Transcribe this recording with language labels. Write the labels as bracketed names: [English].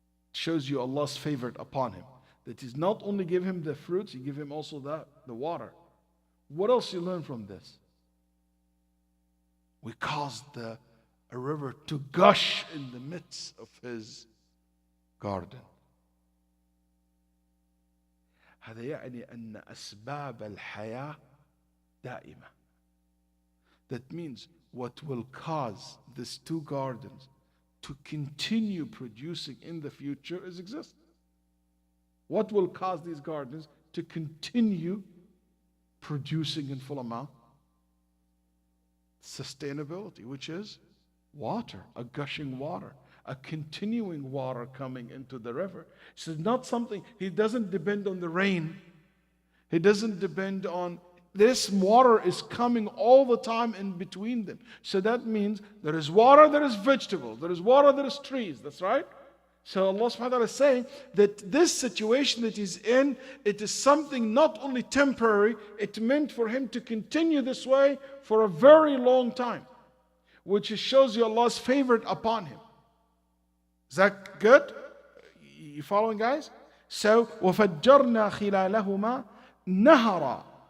[English] Shows you Allah's favor upon him. That He's not only give him the fruits, He give him also the water. What else you learn from this? We caused a river to gush in the midst of his garden. [Arabic] هذا يعني أن أسباب الحياة دائمة. [English] That means what will cause these two gardens to continue producing in the future is existence. What will cause these gardens to continue producing in full amount? Sustainability, which is water, a gushing water, a continuing water coming into the river. So it's not something, he doesn't depend on the rain. He doesn't depend on, this water is coming all the time in between them. So that means there is water, there is vegetable, there is water, there is trees. That's right? So Allah subhanahu wa ta'ala is saying that this situation that he's in, it is something not only temporary, it meant for him to continue this way for a very long time, which shows you Allah's favor upon him. Is that good? You following, guys? So, [Arabic] وَفَجَّرْنَا خِلَالَهُمَا نَهَرًا.